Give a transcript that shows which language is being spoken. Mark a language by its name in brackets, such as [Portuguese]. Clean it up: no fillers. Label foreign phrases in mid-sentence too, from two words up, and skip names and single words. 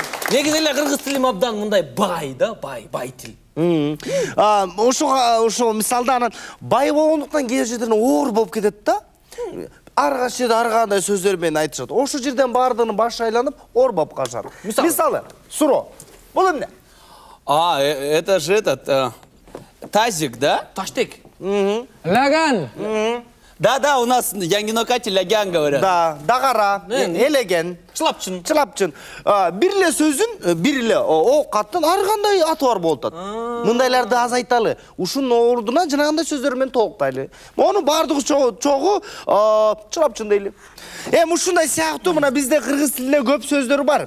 [Kyrgyz] Негизи эле кыргыз тилим абдан мындай бай да, бай тил. Ошо мисалда анан бай болгондуктан кээ жерден оор болуп кетет да. Ар кайсы ар кандай сөздөр менен айтышат. Ошол жерден баардыгынын башы айланып оор болуп калышат. Мисалы, суро. Бул эмне? [Russian] Это же этот тазик, да? [Kyrgyz] Таштек. Лаган. [Russian] Да, у нас Янгинокати лягян говорят. [Kyrgyz] Да, дагара, элеген. Чылапчын. Чылапчын. Бир эле сөзүн, бир эле оокаттын ар кандай аты бар болуп атат. Мындайларды азайталы. Ушунун ордуна жанагындай сөздөр менен толуктайлы. Монун бардыгы чогу чылапчын дейли. Эми ушундай сыяктуу мына бизде кыргыз тилинде көп сөздөр бар.